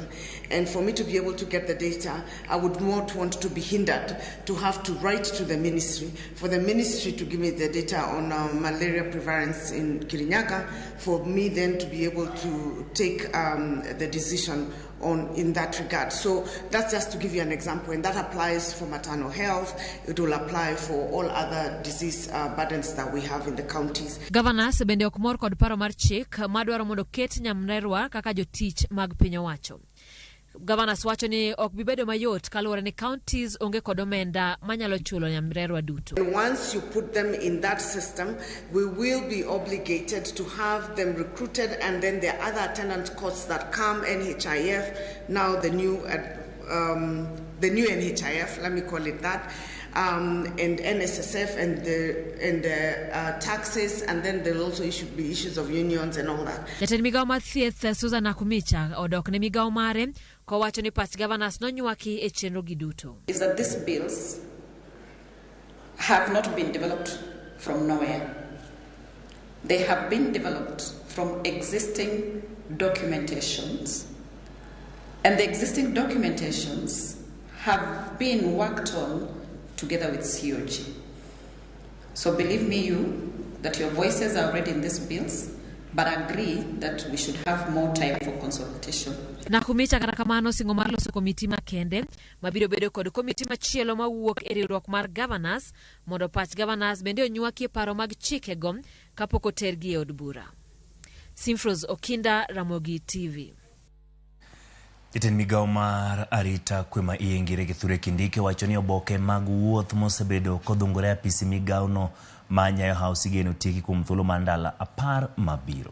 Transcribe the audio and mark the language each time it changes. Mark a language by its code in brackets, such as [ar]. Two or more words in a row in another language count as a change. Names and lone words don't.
[en] And for me to be able to get the data, I would not want to be hindered to have to write to the ministry, for the ministry to give me the data on malaria prevalence in Kirinyaga, for me then to be able to take the decision in that regard. So that's just to give you an example, and that applies for maternal health. It will apply for all other disease burdens that we have in the counties. [luo] Governors bende ok mor kod paro mar chik madwaro mondo ket nyamrerwa kaka jotich mag piny owacho. Governors wacho ni ok bibedo mayot kaluwore ni counties onge kod omenda manyalo chulo nyamrerwa duto. [en] And once you put them in that system, we will be obligated to have them recruited, and then there are other attendant costs that come, NHIF, now the new NHIF, let me call it that, and NSSF and the taxes, and then there will also be issues of unions and all that. [luo] Jatend migawo mar thieth Susan Umicha odok ne migawo mare kowacho ni pach Governors nonywaki e chenro gi duto. [en] Is that these bills have not been developed from nowhere. They have been developed from existing documentations, and the existing documentations have been worked on together with COG. So believe me that your voices are already in these bills, but agree that we should have more time for consultation. [luo] Umicha kata kamano singo mar loso komiti makende mabiro bedo kod komiti machielo mawuok e riwruok mar Governors mondo pach Governors bende onywaki paro mag chike go kapok otergi e od bura. Simfros Okinda, Ramogi TV. Jatend migawo mar arita kwe ma iengire Kithure Kindiki wacho ni oboke mag wuoth mosebedo kodhungore apisi migawo no manyayo house geno tiki kuom thuolo mandala 10 mabiro.